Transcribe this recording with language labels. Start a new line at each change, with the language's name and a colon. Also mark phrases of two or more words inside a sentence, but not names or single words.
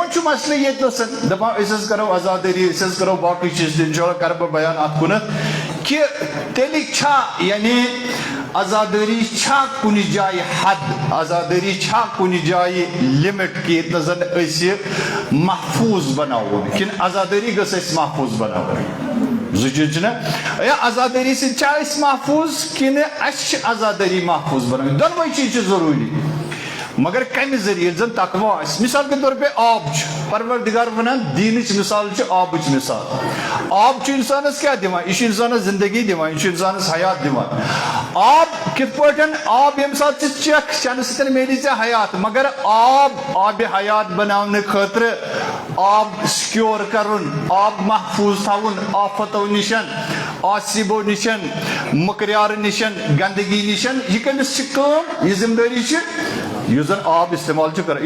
Kashmiri: وۄنۍ چھُ مسلہٕ ییٚتنس دپان أسۍ حظ کرو آزادٲری, أسۍ حظ کرو باقٕے چیٖز, انشاءاللہ کرٕ بہٕ بیان اتھ کُنتھ کہ تیٚلہِ چھا یعنی آزاداری چھا کُنہِ جایہِ حد, آزاداری چھا کُنہِ جایہِ لمٹ کہ ییٚتنس زن أسۍ محفوظ بناوون, کِنہٕ آزاداری گٔژھ أسۍ محفوظ بناوٕنۍ. زٕ چیٖز چھِنہ, یا آزاداری سۭتۍ چھا أسۍ محفوظ کِنہٕ اَسہِ چھِ آزاداری محفوظ بناوٕنۍ. دۄنوَے چیٖز چھِ ضروٗری, مگر کمہِ ذریعہٕ ییٚلہِ زن تقوی آسہِ.
Urdu: مثال کے طور پہ
Kashmiri: آب چھُ, پروردگار ونان دینٕچ مثال چھِ آبٕچ مثال. آب چھُ انسانس کیٛاہ دِوان, یہِ چھُ انسانس زندگی دِوان, یہِ چھُ انسانس حیات دِوان. آب کِتھ پٲٹھۍ, آب ییٚمہِ ساتہٕ ژٕ چٮ۪کھ چٮ۪نہٕ سۭتۍ میلی ژےٚ حیات, مگر آبِ حیات بناونہٕ خٲطرٕ آب سکیور کرُن, آب محفوظ تھاوُن آفتو نِشن, آسیٖبو نِشن, مٔکریارٕ نِشن, گندگی نِشن, یہِ کٔمِس چھِ کٲم, یہِ ذمہٕ دٲری چھِ یُس زن آب استعمال چھُ کران.